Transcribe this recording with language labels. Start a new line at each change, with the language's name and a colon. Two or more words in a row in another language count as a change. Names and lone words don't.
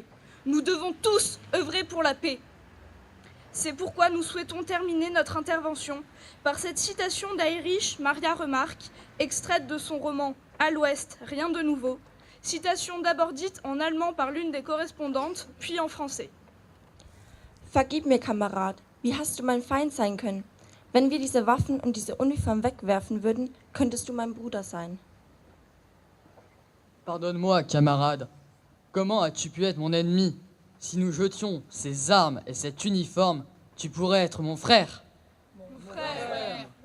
French: Nous devons tous œuvrer pour la paix. C'est pourquoi nous souhaitons terminer notre intervention par cette citation d'Heinrich Maria Remarque, extraite de son roman « À l'Ouest, rien de nouveau », citation d'abord dite en allemand par l'une des correspondantes, puis en français.
German: Vergib mir, Kamerad, wie hast du mein Feind sein können? Wenn wir diese Waffen und diese Uniform wegwerfen würden, könntest du mein Bruder sein.
French: Pardonne-moi, camarade. Comment as-tu pu être mon ennemi? Si nous jetions ces armes et cet uniforme, tu pourrais être mon frère. Mon frère.